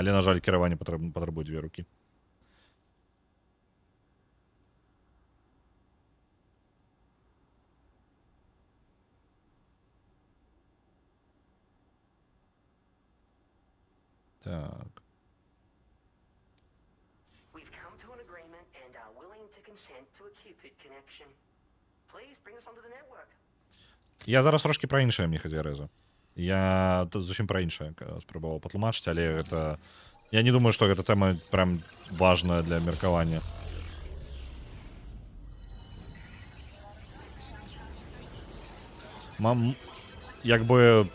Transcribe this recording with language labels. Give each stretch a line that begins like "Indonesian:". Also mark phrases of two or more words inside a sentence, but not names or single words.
Belarusian: Але, на жаль, кіраванне патрабуе 2 рукі. Так.
English: We've come to an agreement and are willing to consent to a Cupid connection. Please bring us onto the network.
Belarusian: Я зараз трошки пра іншае, Міхадзяреза. Я тут зусім пра іншае спрабаваў патлумачыць, але гэта... Я не думаю, што гэта тэма прям важная для меркавання. Як бы...